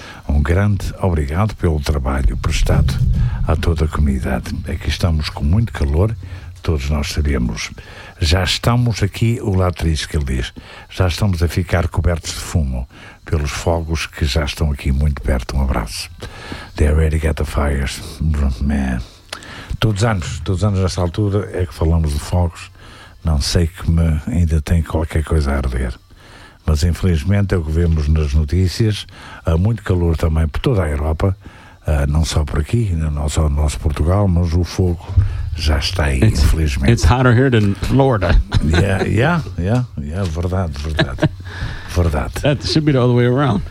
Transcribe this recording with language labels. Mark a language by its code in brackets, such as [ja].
[pt] Um grande obrigado pelo trabalho prestado a toda a comunidade. Aqui estamos com muito calor. Todos nós sabemos, já estamos aqui, o lado triste que ele diz, já estamos a ficar cobertos de fumo pelos fogos que já estão aqui muito perto. Um abraço. [en] They already got the fires, man. [pt] Todos os anos nessa altura é que falamos de fogos. Não sei que me ainda tem qualquer coisa a arder, mas infelizmente é o que vemos nas notícias. Há muito calor também por toda a Europa, não só por aqui, não só no nosso Portugal, mas o fogo já está aí, infelizmente. [en] It's hotter here than Florida. Yeah, [pt] verdade. Verdade. [en] That should be the other way around.